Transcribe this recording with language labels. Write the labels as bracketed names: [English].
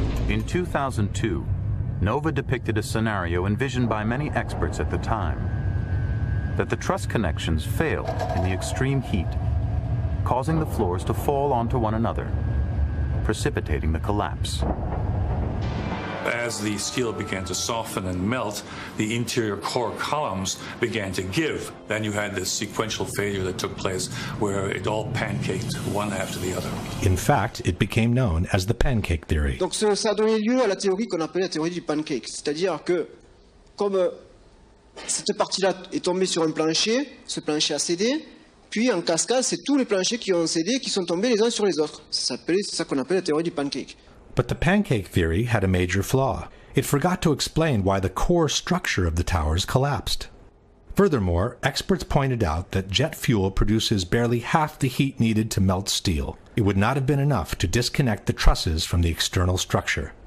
[English] In 2002, NOVA depicted a scenario envisioned by many experts at the time, that the truss connections failed in the extreme heat, causing the floors to fall onto one another, precipitating the collapse. As the steel began to soften and melt, the interior core columns began to give. Then you had this sequential failure that took place where it all pancaked one after the other. In fact, it became known as the pancake theory. [French] Donc ça a donné lieu à la théorie qu'on appelle la théorie du pancake. C'est-à-dire que, comme cette partie-là est tombée sur un plancher, ce plancher a cédé, puis en cascade, c'est tous les planchers qui ont cédé, qui sont tombés les uns sur les autres. C'est ça qu'on appelle la théorie du pancake. [English] But the pancake theory had a major flaw. it forgot to explain why the core structure of the towers collapsed. Furthermore, experts pointed out that jet fuel produces barely half the heat needed to melt steel. It would not have been enough to disconnect the trusses from the external structure.